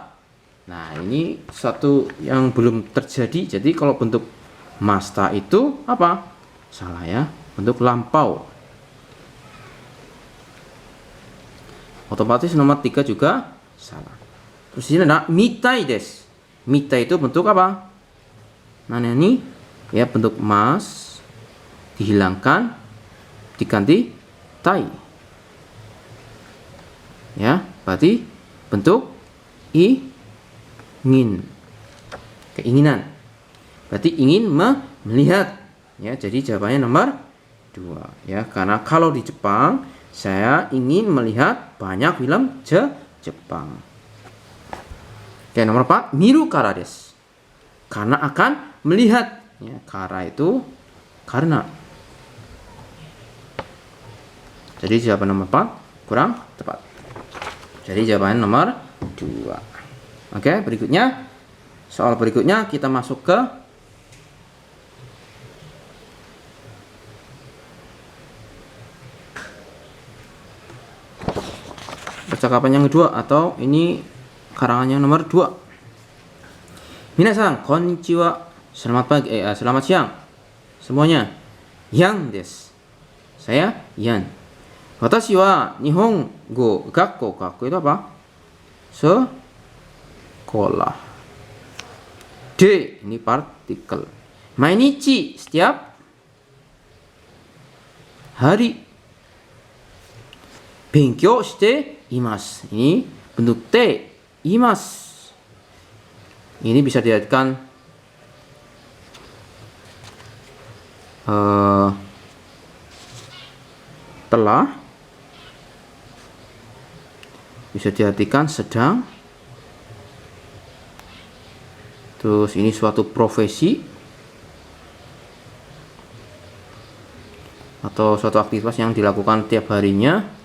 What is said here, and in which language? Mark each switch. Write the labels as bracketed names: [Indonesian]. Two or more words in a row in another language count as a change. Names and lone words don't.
[Indonesian] Nah, ini satu yang belum terjadi. Jadi kalau bentuk masta itu apa? Salah, ya, bentuk lampau. Otomatis nomor 3 juga salah. Terus ini ada [Japanese] mitai desu. [Indonesian] Mitai itu bentuk apa? Nah, ini, ya, bentuk mas dihilangkan diganti tai. Ya, berarti bentuk ingin, keinginan. Berarti ingin melihat, ya. Jadi jawabannya nomor 2, ya, karena kalau di Jepang saya ingin melihat banyak film Jepang. Oke, nomor 4 [Japanese] miru kara desu. [Indonesian] Karena akan melihat, ya, kara itu karena. Jadi jawaban nomor 4 kurang tepat. Jadi jawaban nomor 2. Oke, berikutnya, soal berikutnya kita masuk ke percakapan yang kedua, atau ini karangannya nomor 2. [Japanese] Minasan, konnichiwa. [Indonesian] Selamat pagi, selamat siang semuanya. Yan desu. Saya Yan. [Japanese] Watashi wa Nihongo gakko. [Indonesian] Gakko itu apa? Sekolah. D ini partikel. Mainichi, setiap hari. [Japanese] Benkyou shite imasu. [Indonesian] Ini bentuk T. Imasu. Ini bisa diartikan telah, bisa diartikan sedang, terus ini suatu profesi atau suatu aktivitas yang dilakukan tiap harinya.